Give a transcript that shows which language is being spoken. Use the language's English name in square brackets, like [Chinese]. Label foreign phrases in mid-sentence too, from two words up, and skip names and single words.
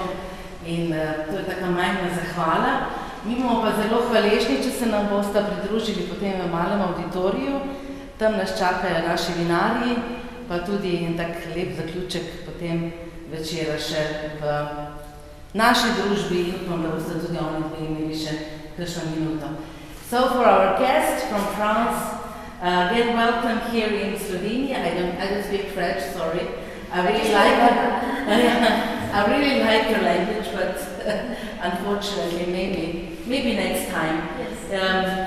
[Slovenian] In to je taka majhna zahvala. Mi bomo pa zelo hvaležni, če se nam boste pridružili potem v malem auditoriju. Tam nas čakajo naši vinarji, pa tudi en tak lep zaključek potem večera še v naši družbi in upam, da boste tudi oni imeli še kakšno minuto. [English] So for our guests from France, get welcome here in Slovenia. I don't speak French, sorry. I really like your language, but unfortunately, maybe next time. Yes.